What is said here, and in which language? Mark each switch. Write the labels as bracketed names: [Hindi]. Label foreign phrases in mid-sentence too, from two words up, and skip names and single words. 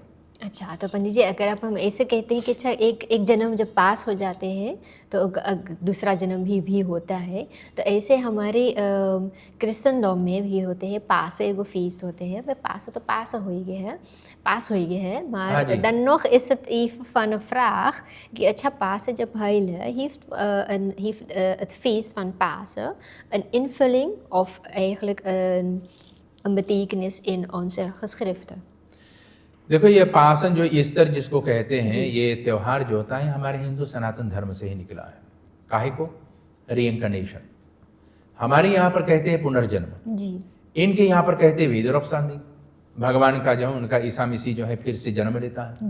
[Caribbean Hindustani] अच्छा, तो पंडित जी अगर आप हम ऐसे कहते हैं कि अच्छा एक जन्म जब पास हो जाते हैं तो दूसरा जन्म भी होता है, तो ऐसे हमारे क्रिश्चियन में भी होते हैं, पास एगो फीस होते हैं, वे पास तो पास हो ही गए हैं, हाँ maar जी। [Dutch] dan nog is het even van een vraag [Caribbean Hindustani] कि अच्छा [Dutch] Pasen जब heilen heeft het feest van Pasen een invulling of eigenlijk een betekenis in onze geschriften। [Caribbean Hindustani] देखो ये पासन जो ईस्टर जिसको कहते हैं, ये त्योहार जो होता है हमारे हिंदू सनातन धर्म से ही निकला है। काहे को? रीइंcarnation। हमारे यहाँ पर कहते हैं पुनर्जन्म, जी। इनके यहाँ पर कहते हैं वीदरोपसांदी, भगवान का जो उनका ईसा मसीह जो है फिर से जन्म लेता है।